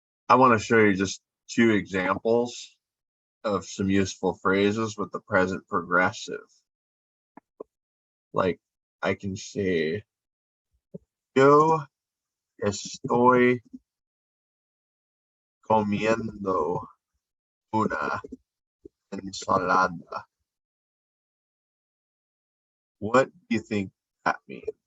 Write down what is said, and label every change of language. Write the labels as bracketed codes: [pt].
[en] I want to show you just two examples of some useful phrases with the present progressive. Like, I can say, [es] yo estoy comiendo una ensalada. [en] What do you think that means?